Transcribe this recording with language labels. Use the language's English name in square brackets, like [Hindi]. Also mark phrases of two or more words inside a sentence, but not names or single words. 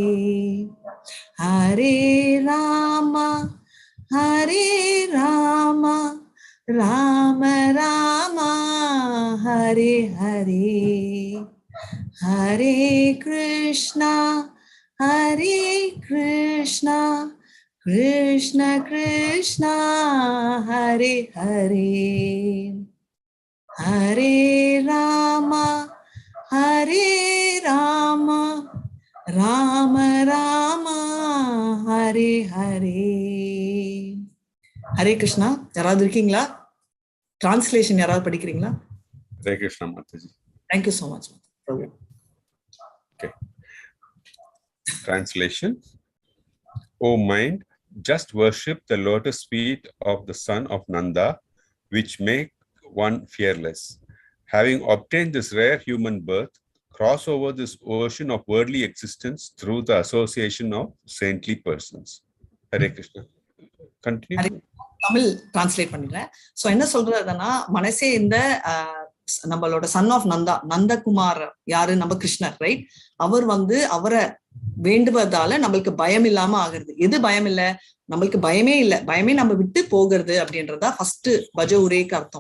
[Sanskrit] Hare Rama, Hare Rama, Rama Rama, Hare Hare, Hare Krishna, Hare Krishna, Krishna Krishna, Hare Hare, Hare Rama, Hare Rama, Rama Rama, Hare Hare. Hare Krishna. [Tamil] யாராவது இருக்கீங்களா? Translation யாராவது படிக்கிறீங்களா? [Sanskrit] Hare Krishna, Mathaji. [English] Thank you so much. Okay. Translation. O mind, just worship the lotus feet of the son of Nanda, which make one fearless. Having obtained this rare human birth, cross over this ocean of worldly existence through the association of saintly persons. [Sanskrit] Hare Krishna. Continue. [Tamil] தமிழ் டிரான்ஸ்லேட் பண்ணிடுறேன். சோ என்ன சொல்றதுன்னா, மனசே இந்த நம்மளோட [English] son of [Tamil] நந்தா, நந்தகுமார் யாரு? நம்ம கிருஷ்ணர், ரைட்? அவர் அவரை வேண்டுவதால நம்மளுக்கு பயம் இல்லாம ஆகுறது. எது பயம் இல்ல? நம்மளுக்கு பயமே இல்ல, பயமே நம்ம விட்டு போகிறது அப்படின்றதா ஃபர்ஸ்ட் பஜவுரேக்கு அர்த்தம்.